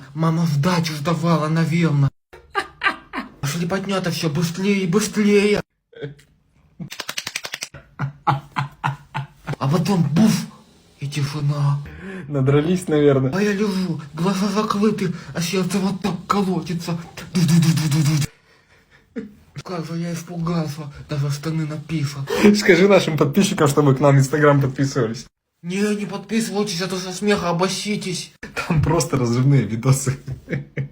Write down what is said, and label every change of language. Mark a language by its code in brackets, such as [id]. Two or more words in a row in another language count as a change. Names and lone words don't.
[ru] Мама сдачу сдавала, наверное. Шлепотня-то все быстрее и быстрее. А потом буф и тишина. Надрались, наверное. А я лежу, глаза закрыты, а сердце вот так колотится. Ду-ду-ду-ду-ду-ду. Как же я испугался, даже штаны написал. Скажи нашим подписчикам, чтобы к нам в Инстаграм подписывались. Не подписывайтесь, а то со смеха обоситесь. Там просто разрывные видосы.